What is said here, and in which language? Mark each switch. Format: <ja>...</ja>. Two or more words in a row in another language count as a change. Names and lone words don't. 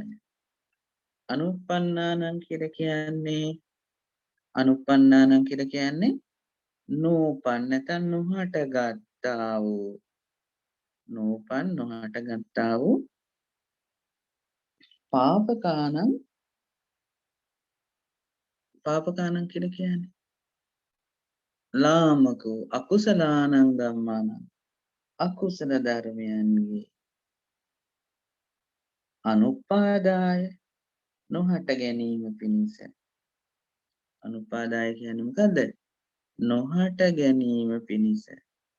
<si>අනුප්පන්නානං කියලා කියන්නේ නූපන් නැත්නම් නොහට ගත්තා වූ නූපන් නොහට ගත්තා වූ පාපකානං කියලා කියන්නේ ලාමකෝ</si> <pi>අකුසලානං ධම්මානං</pi> <si>අකුසල ධර්මයන්ගේ අනුපාදාය නොහට ගැනීම පිණිස. අනුපාදාය කියන්නේ මොකද්ද? නොහට ගැනීම පිණිස.</si>